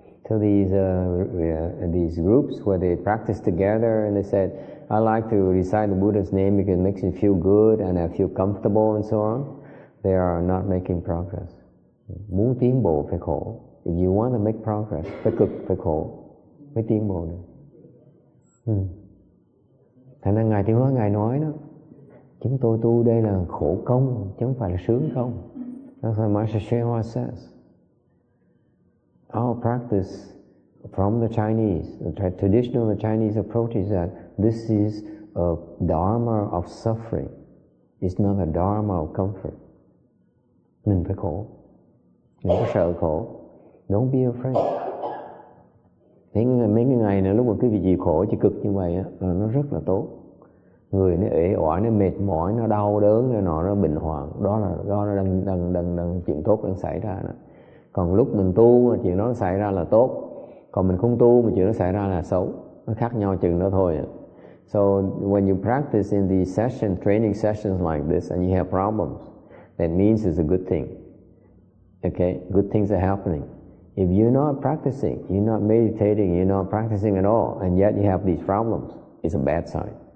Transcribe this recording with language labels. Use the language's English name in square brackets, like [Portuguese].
[English] So these groups where they practice together and they said, I like to recite the Buddha's name because it makes me feel good and I feel comfortable and so on. They are not making progress. [Vietnamese] Muốn tiến bộ phải khổ. [English] If you want to make progress, [Vietnamese] phải cực, phải khổ, mới tiến bộ được. Thành ra Ngài Tiêu Hóa Ngài nói đó, chúng tôi tu đây là khổ công, chứ không phải là sướng công. [English] That's what Master Hsuan Hua says. Our practice from the Chinese, the traditional Chinese approach is that this is a dharma of suffering. It's not a dharma of comfort. [Vietnamese] Mình phải khổ. Đừng có sợ khổ. [English] Don't be afraid. [Vietnamese] Mấy cái ngày này lúc mà cái việc gì khổ chỉ cực như vậy á, là nó rất là tốt. người nó uể oải, nó mệt mỏi, nó đau đớn, nó bệnh hoạn, đó là đang chuyện tốt đang xảy ra đó. Còn lúc mình tu mà chuyện đó xảy ra là tốt, còn mình không tu mà chuyện đó xảy ra là xấu. Nó khác nhau chừng đó thôi. [English] So when you practice in these training sessions like this and you have problems, that means it's a good thing. Okay, good things are happening. If you're not practicing, you're not meditating, you're not practicing at all, and yet you have these problems, it's a bad sign.